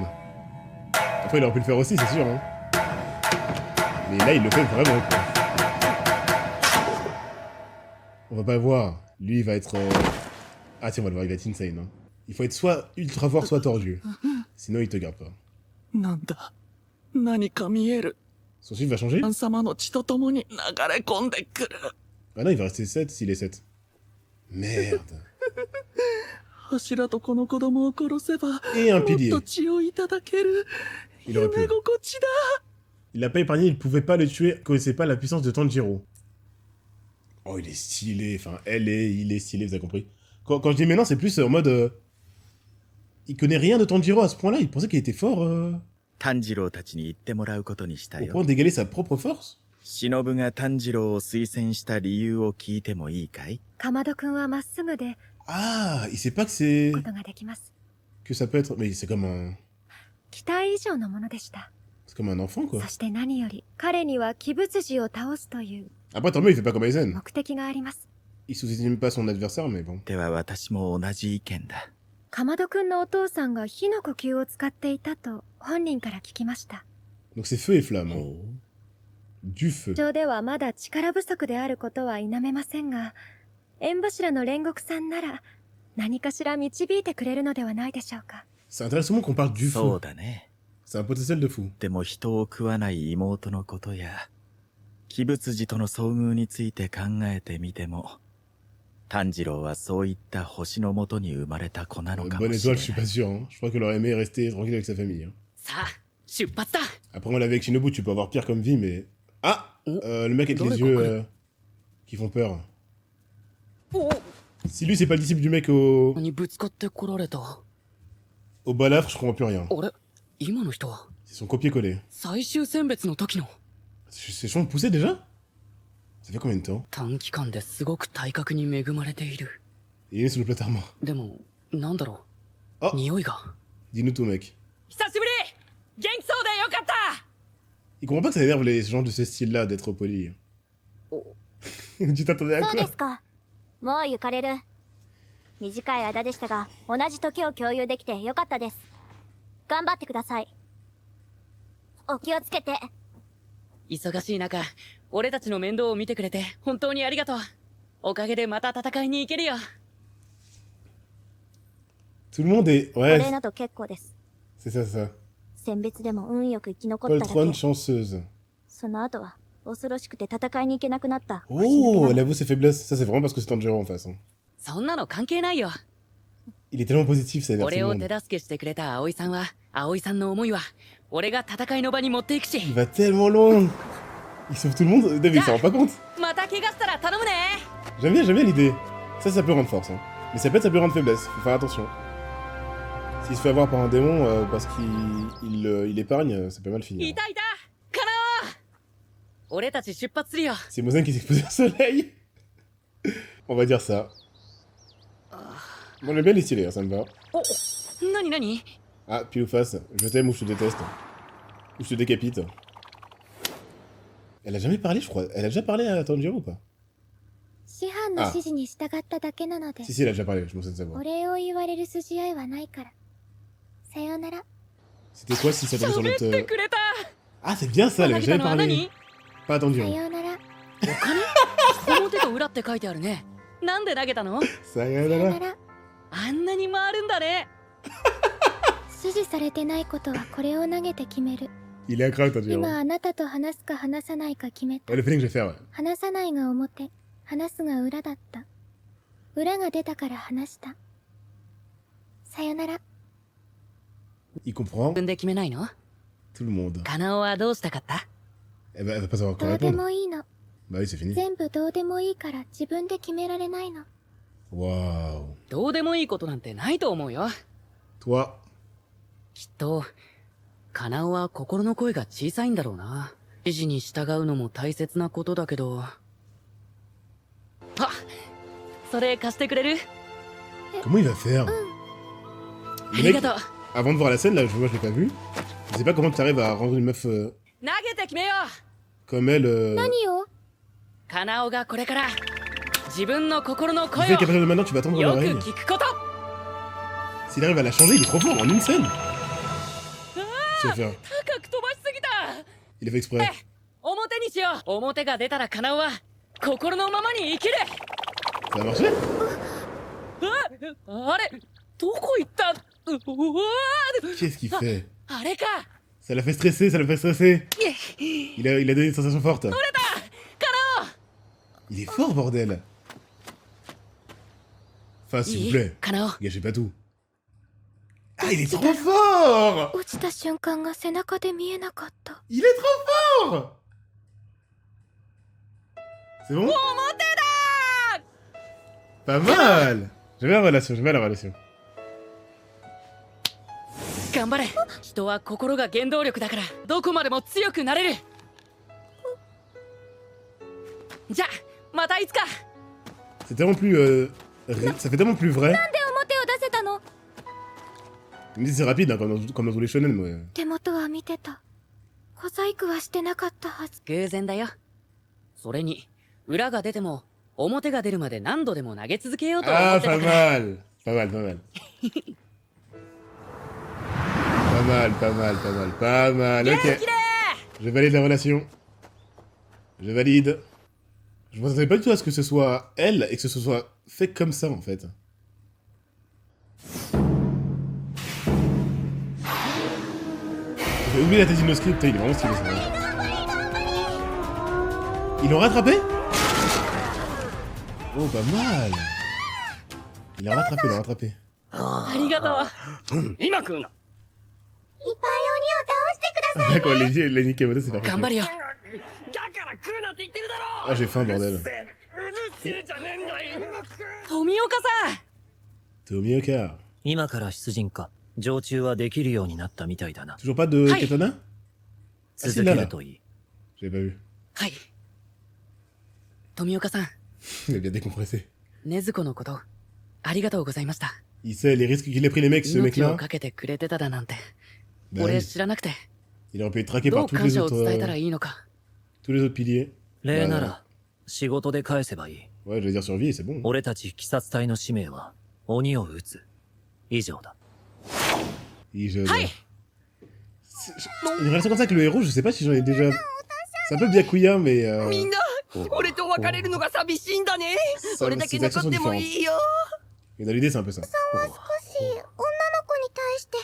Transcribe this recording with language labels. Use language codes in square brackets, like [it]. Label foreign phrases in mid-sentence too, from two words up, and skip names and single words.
[fr] Après, il aurait pu le faire aussi, c'est sûr. Hein. Mais là, il le fait vraiment, quoi. On va pas le voir. Lui, il va être... Ah tiens, on va le voir, il va être insane. Hein. Il faut être soit ultra fort, soit tordu. Sinon, il te garde pas. [ja] なんだ。何か見える。 [fr] Son chiffre va changer? [ja] 神様の血と共に流れ込んでくる。 [fr] Ah non, il va rester 7 s'il est 7. Merde. [ja] 柱とこの子供を殺せば、 [fr] Et un [ja] もっ [fr] pilier. [ja] と血をいただける。 [fr] Il aurait pu. [ja] 夢心地だ。 [fr] Il l'a pas épargné, il pouvait pas le tuer, il connaissait pas la puissance de Tanjiro. Oh, il est stylé, enfin, il est stylé, vous avez compris. Quand je dis maintenant, c'est plus en mode... il connaît rien de Tanjiro à ce point-là, il pensait qu'il était fort... [ja] 炭治郎たちに言ってもらうことにした [fr] au [ja] よ。 [fr] point d'égaler sa propre force. [ja] 忍が炭治郎を推薦した理由を聞いてもいいかい？かまどくんはまっすぐで [fr] Ah, il sait pas que c'est... [ja] ことができます。 [fr] que ça peut être... Mais c'est comme un... [ja] 期待以上のものでした。 [fr] c'est comme un enfant, quoi. [ja] そして何より彼には鬼物児を倒すという [fr] Après, tant mieux, il fait pas comme Aizen. [ja] 目的があります。 [fr] Il sous-estime pas son adversaire, mais bon. [ja] では私も同じ意見だ。かまどくんのお父さんが火の呼吸を使っていたと本人から聞きました。 [fr] Donc c'est feu et flamme. Hein. Du feu. [ja] 上ではまだ力不足であることは否めませんが、縁柱の煉獄さんなら何かしら導いてくれるのではないでしょうか。 [fr] C'est intéressant qu'on parle du [ja] そう [fr] feu. [ja] だね。 [fr] C'est un potentiel de fou. [ja] でも人を食わない妹のことや、鬼物児との遭遇について考えてみても、炭治郎はそういった星の下に生まれた子なのか [fr] Bonne [ja] もしれ [fr] étoile, je suis [ja] ない。 [fr] pas sûr. Hein. Je crois qu'elle aurait aimé rester tranquille avec sa famille. Hein. [ja] さあ、出発だ。 [fr] Après, on l'avait avec Shinobu, tu peux avoir pire comme vie, mais... Ah le mec avec les yeux qui font peur. Si lui, c'est pas le disciple du mec au... [ja] にぶつかってこられた。 [fr] Au balafre, je comprends plus rien. [ja] あれ今の人は [fr] C'est son copier-coller. [ja] 最終選別の時の [fr] C'est chiant de pousser déjà? Ça fait combien de temps? [ja] 短期間ですごく体格に恵まれている。 [fr] Il est sous le platard. [ja] でも、なんだろう。あ匂いが。 [fr] Dis-nous tout, mec. [ja] 久しぶり元気そうでよかった [fr] Il comprend pas que ça énerve les gens de ce style-là d'être poli. Tu t'attendais à [ja] そう [fr] quoi? [ja] ですか。もう行かれる。短い間でしたが、同じ時を共有できてよかったです。頑張ってください。お気をつけて。忙しい中、俺たちの面倒を見てくれて本当にありがとう。おかげでまた戦いに行けるよ。 [fr] Tout le monde est... [ja] お [fr] Ouais, [ja] 礼など結構です。 [fr] c'est ça, c'est ça. [ja] 選別でも運よく生き残っただ [fr] Poltron [ja] け。 [fr] chanceuse. [ja] その後は恐ろしくて戦いに行けなくなった。 [fr] Oh, elle avoue ses faiblesses. Ça, c'est vraiment parce que c'est Tanjiro en face. Hein. [ja] そんなの関係ないよ。 [fr] Il est tellement positif, ça énerve tout [ja] 俺 [fr] le [ja] を [fr] monde. [ja] 手助けしてくれた葵さんは、葵さんの思いは、俺が戦いの場に持っていくし。 [fr] Il va tellement loin. Il sauve tout le monde. David, il s'en rend pas compte. [ja] また怪我したら頼むね。 [fr] J'aime bien l'idée. Ça peut rendre force. Hein. Mais ça peut être sa plus grande faiblesse. Faut faire attention. S'il se fait avoir par un démon parce qu'il épargne, ça peut mal [ja] い [fr] finir. [ja] たいたカナオ俺たち出発するよ。 [fr] C'est Mozen qui s'est exposé au soleil. On va dire ça. Bon, j'aime bien les stylés, hein, ça me va. [ja] お、なになに [fr] Ah, pile ou face. Je t'aime ou je te déteste. Ou je te décapite. Elle a jamais parlé, je crois. Elle a déjà parlé à Tanjiro ou pas? [ja] 師範の指示に従っただけなので、 [fr] Si, elle a déjà parlé, je me souviens de savoir. [ja] お礼を言われる筋合いはないから。さようなら。 [fr] C'était quoi si ça tombait sur [ja] 喋っ [fr] notre... [ja] てくれた。 [fr] Ah, c'est bien ça, elle a [ja] 投げた [fr] jamais [ja] のは [fr] parlé. [ja] 何 [fr] Pas [ja] さ [fr] Tanjiro. [ja] ようなら。お金表と裏って書いてあるね。なんで投げたの Sayonara. さようなら。あんなに回るんだね。指示されてないことはこれを投げて決める。 [fr] Il est incroyable, Tanjiro. [ja] 今あなたと話すか話さないか決めた。 [fr] Ouais, le feeling que je vais faire, ouais. [ja] 話さないが表、話すが裏だった。裏が出たから話した。さよなら。 [fr] Il comprend [ja] 自分で決めないの [fr] tout le monde. [ja] カナオはどうしたかった [fr] Elle va pas savoir [ja] ど [fr] quoi [ja] うで [fr] répondre. [ja] もいいの。 [fr] Bah oui, c'est fini. [ja] 全部どうでもいいから自分で決められないの。 [fr] Waouh. [ja] どうでもいいことなんてないと思うよ。 [fr] Toi, [ja] きっと、カナオは心の声が小さいんだろうな。指示に従うのも大切なことだけど。あ、それ貸してくれる [fr] comment il va faire? [ja] あ [fr] Le [ja] り [fr] mec, [ja] がとう。 [fr] avant de voir la scène, là, moi je l'ai pas vu. Je sais pas comment tu arrives à rendre une meuf [ja] 投げて決めよう [fr] comme elle. [ja] 何を？カナオがこれから自分の心の [fr] Tu [ja] 声 [fr] sais [ja] を [fr] qu'à partir de maintenant, tu vas attendre [ja] よ [fr] dans [ja] く [fr] l'oreille. [ja] 聞くこと。 [fr] S'il arrive à la changer, il est trop fort en une scène. Je vais faire. [ja] 高く飛ばしすぎた。 [fr] Il a fait exprès. [ja] 表にしよう。表が出たらカナオは心のままに生きる。 [fr] Ça a marché? [ja] あれどこ行ったうわー [fr] Qu'est-ce qu'il fait? [ja] あれか [fr] Ça l'a fait stresser, ça l'a fait stresser. Il a donné une sensation forte. [ja] カナオ [fr] Il est fort, bordel. Enfin, s'il vous [ja] いい [fr] plaît, [ja] カナオ [fr] gâchez pas tout. Ah, il est trop fort! [ja] 落ちた瞬間が背中で見えなかった。 [fr] Il est trop fort! C'est bon? [ja] 表だ [fr] Pas mal! J'aime bien la relation, j'aime bien la relation. [ja] 頑張れ人は心が原動力だからどこまでも強くなれるじゃあまたいつか [fr] C'est tellement plus. Ça fait tellement plus vrai. [ja] なんで表を出せたの？ [fr] Je me dis c'est rapide, hein, comme dans tous les shonen, mais. [ja] 手元は見てた。小細工はしてなかったはず。偶然だよそれに裏が出ても表が出るまで何度でも投げ続けようと思 [fr] Ah, [ja] ってた [fr] pas [ja] から [fr] mal! Pas mal, pas mal. Pas mal, pas mal, pas mal, pas mal, [ja] 元 [fr] ok. [ja] 気で [fr] Je valide la relation. Je valide. Je m'attendais pas du tout à ce que ce soit elle et que ce soit fait comme ça en fait. J'ai oublié la tête script, il est vraiment stylé ça. Ils l'ont rattrapé? Oh, pas mal. Il l'a rattrapé, il l'a rattrapé. [ja] ありがとう今食うな。 [fr] D'accord, les Nikemoto, c'est parfait. [ja] 頑張るよだから食うなって言ってるだろ。 [fr] Ah, j'ai faim, bordel. [ja] うるせえじゃねえんだよ。富岡さん Tomioka. 今から出陣か。常駐はできるようになったみたいだな。 [fr] Toujours pas de [ja] Hi. [fr] katana? Ah, [ja] 続 [fr] c'est [ja] け [fr] là, [ja] る [fr] là. [ja] といい。 [fr] J'avais pas vu. [ja] はい。富岡さん、 [fr] Il a bien décompressé. [ja] 禰豆子のこと、ありがとうございました。 [fr] Il sait les risques qu'il a pris les mecs, ce [ja] 命を [fr] mec-là. [ja] かけてくれてただなんて、 [fr] Bah [ja] 俺 [fr] oui. [ja] 知らなくて、 [fr] Il aurait pu être traqué [ja] ど [fr] par [ja] う [fr] tous [ja] 感 [fr] les [ja] 謝を [fr] autres, [ja] 伝えたらいいのか。 [fr] tous les autres piliers. [ja] 礼なら仕事で返せばいい。 [fr] Ouais, j'allais dire survie, c'est bon. [ja] 俺たち鬼殺隊の使命は鬼を撃つ。以上だ。 [fr] Une relation comme ça avec le héros, je sais pas si j'en ai déjà. C'est un peu Byakuya, mais. [ja] みんな、俺と別れるのが寂しいんだね。 [fr] Ça- [ja] 俺だけ [fr] ses actions [ja] 残 [fr] sont [ja] っても [fr] différentes. [ja] いいよ。 [fr] Et dans l'idée, c'est un peu ça. [ja] 少し女の子に対して